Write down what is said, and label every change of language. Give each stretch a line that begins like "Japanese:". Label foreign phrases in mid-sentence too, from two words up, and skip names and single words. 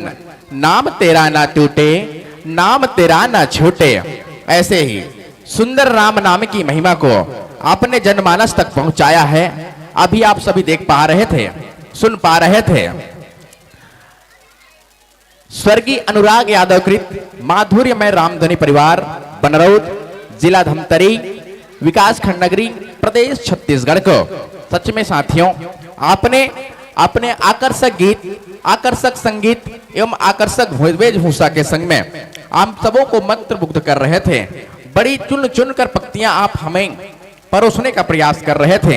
Hindi: नाम तेरा ना टूटे, नाम तेरा ना छूटे। ऐसे ही सुंदर राम नाम की महिमा को आपने जनमानस तक पहुंचाया है। अभी आप सभी देख पा रहे थे, सुन पा रहे थे, स्वर्गीय अनुराग यादव कृत माधुर्यमय रामधनी परिवार बनरौद, जिला धमतरी, विकास खंड नगरी, प्रदेश छत्तीसगढ़ को। सच में साथियों, आपने अपने आकर्षक गीत, आकर्षक संगीत एवं आकर्षक वेशभूषा के संग में आप सबों को मंत्रमुग्ध कर रहे थे। बड़ी चुन चुन कर पंक्तियां आप हमें परोसने का प्रयास कर रहे थे।